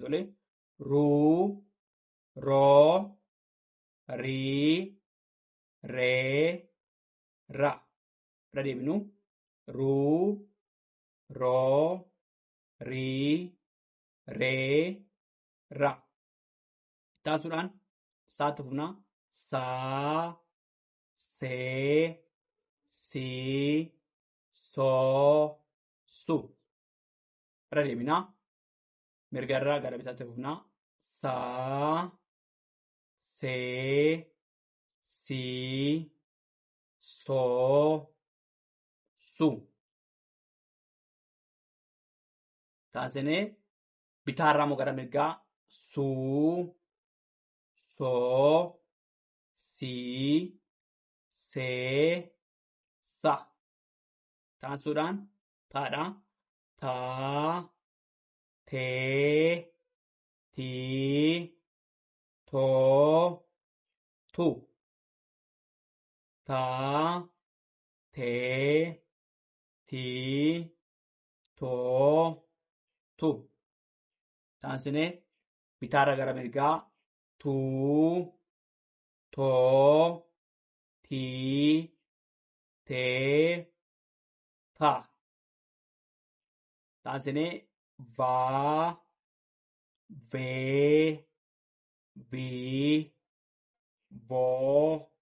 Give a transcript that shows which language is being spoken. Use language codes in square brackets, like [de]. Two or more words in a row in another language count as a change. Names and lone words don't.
[om] Tolee, ruu, roo, rii, ree, ra. Irra deebinu. Ruu, roo, rii, ree, ra. Taasisuudhaan saatti fufnaa. Saa, see, sii, soo, su. Irra deebinaa. Mirgarraa gara bitaatti fufnaa. Saa, see, sii, soo, su. Taasisnee bitaarraa immoo gara mirgaa suu, soo, sii, see, sa. Taasisuudhaan taadhaa. Taa, tee, tii, too, tu. Taa, tee, tii, too, tu. Taasisnee bitaarra gara mirgaa tuu, too, tii, tee, ta. Taasisnee vaa, vee, vii, voo, vu.